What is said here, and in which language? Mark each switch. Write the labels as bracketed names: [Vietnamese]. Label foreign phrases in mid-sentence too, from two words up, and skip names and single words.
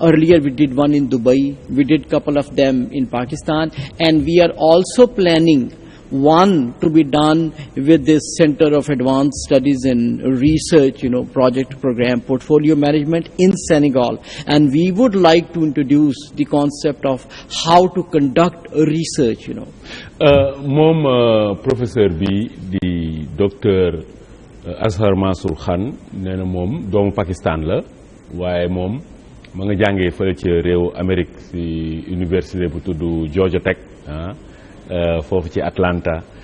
[English] Earlier we did one in Dubai, we did couple of them in Pakistan, and we are also planning one to be done with this Center of Advanced Studies and Research, project program, portfolio management in Senegal. And we would like to introduce the concept of how to conduct research, [Wolof] moom professeur bi di docteur Azhar Mansour Khan nee na moom doomu Pakistan la waaye moom ma nga jàngee fële ci réew Amérique ci université bu tudd Georgia Tech foofu ci Atlanta